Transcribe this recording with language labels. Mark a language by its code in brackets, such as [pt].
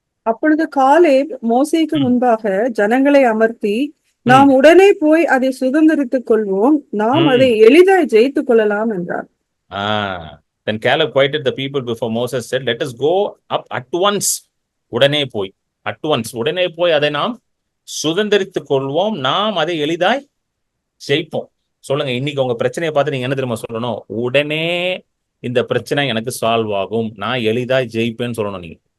[ta] அப்பொழுது காலேப் மோசேக்கு முன்பாக ஜனங்களை அமர்த்தி, நாம் உடனே போய் அதை சுதந்திரித்துக் கொள்வோம், நாம் அதை எளிதாய் ஜெயித்துக் கொள்ளலாம் என்றார். [en] Then Caleb quieted the people before Moses said, let us go up at once. [ta] உடனே போய், [en] at once, [ta] உடனே போய் அதை நாம் சுதந்திரித்துக் கொள்வோம், நாம் அதை எளிதாய் ஜெயிப்போம். சொல்லுங்க, இன்னைக்கு உங்க பிரச்சனையை பார்த்து நீங்க என்ன தெரியுமா சொல்லணும்? உடனே இந்த பிரச்சனை எனக்கு சால்வ் ஆகும், நான் எளிதாய் ஜெயிப்பேன்னு சொல்லணும் நீங்க.